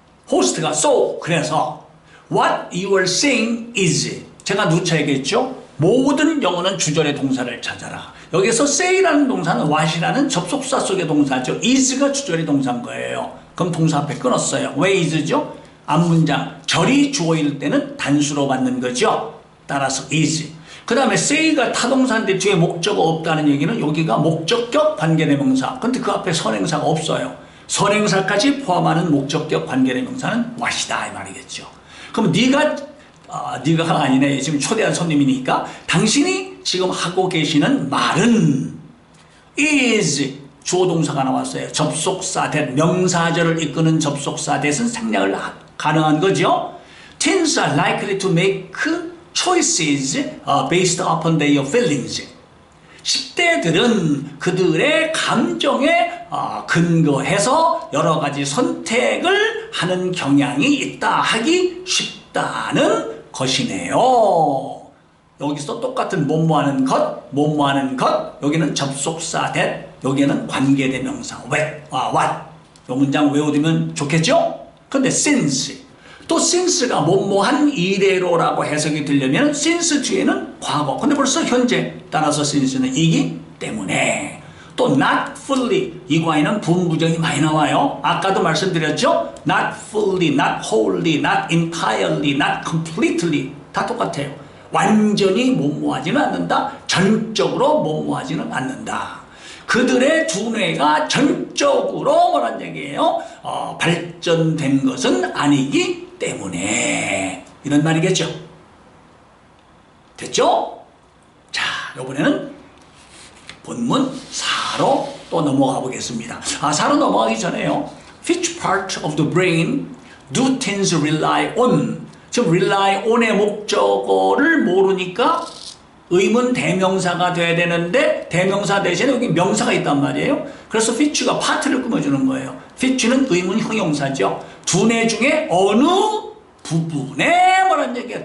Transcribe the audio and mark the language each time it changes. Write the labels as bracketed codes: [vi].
[ko] 호스트가 [en] so [ko] 그래서 [en] what you are saying is [ko] 제가 누차 얘기했죠. 모든 영어는 주절의 동사를 찾아라. 여기서 say라는 동사는 what이라는 접속사 속의 동사죠. is가 주절의 동사인 거예요. 그럼 동사 앞에 끊었어요. 왜 is죠? 앞문장 절이 주어일 때는 단수로 받는 거죠. 따라서 is. 그 다음에 say가 타동사인데 뒤에 목적어 없다는 얘기는 여기가 목적격 관계대명사. 근데 그 앞에 선행사가 없어요. 선행사까지 포함하는 목적격 관계대명사는 what이다 이 말이겠죠. 그럼 네가가 아니네. 지금 초대한 손님이니까 당신이 지금 하고 계시는 말은 [en] is [ko] 주어 동사가 나왔어요. 접속사 that 명사절을 이끄는 접속사 that은 생략을 가능한 거죠. [en] Teens are likely to make choices based upon their feelings. [ko] 10대들은 그들의 감정에 근거해서 여러 가지 선택을 하는 경향이 있다. 하기 쉽다는 것이네요. 여기서 똑같은 뭐뭐하는 것, 여기는 접속사 that, 여기는 관계대명사 what. 이 문장 외워두면 좋겠죠? 근데 since, 또 since가 뭐뭐한 이래로라고 해석이 되려면 since 뒤에는 과거, 근데 벌써 현재, 따라서 since는 이기 때문에. 또 not fully, 이과에는 분부정이 많이 나와요. 아까도 말씀드렸죠? [en] not fully, not wholly, not entirely, not completely [ko] 다 똑같아요. 완전히 뭐뭐하지는 않는다. 전적으로 뭐뭐하지는 않는다. 그들의 두뇌가 전적으로 뭐란 얘기예요? 발전된 것은 아니기 때문에 이런 말이겠죠. 됐죠? 자, 이번에는 본문 4로 또 넘어가 보겠습니다. 4로 넘어가기 전에요. [en] Which part of the brain do teens rely on? [ko] 지금 rely on의 목적어를 모르니까 의문 대명사가 돼야 되는데 대명사 대신에 여기 명사가 있단 말이에요. 그래서 which가 파트를 꾸며주는 거예요. which는 의문 형용사죠. 두뇌 중에 어느 부분에 뭐란 얘기야?